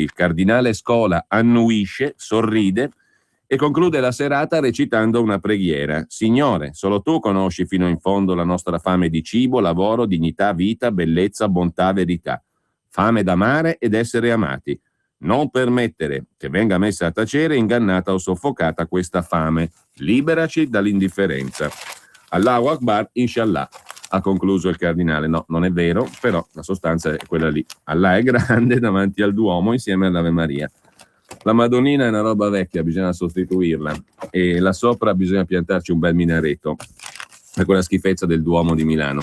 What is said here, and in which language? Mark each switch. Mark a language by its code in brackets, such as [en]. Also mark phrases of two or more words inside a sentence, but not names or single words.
[it] Il cardinale Scola annuisce, sorride e conclude la serata recitando una preghiera. Signore, solo tu conosci fino in fondo la nostra fame di cibo, lavoro, dignità, vita, bellezza, bontà, verità. Fame d'amare ed essere amati. Non permettere che venga messa a tacere, ingannata o soffocata questa fame. Liberaci dall'indifferenza. [ar] الله أكبر، إن شاء الله, [it] ha concluso il cardinale. No, non è vero, però la sostanza è quella lì. Allah è grande davanti al Duomo insieme all'Ave Maria. La Madonnina è una roba vecchia, bisogna sostituirla e là sopra bisogna piantarci un bel minareto per quella schifezza del Duomo di Milano.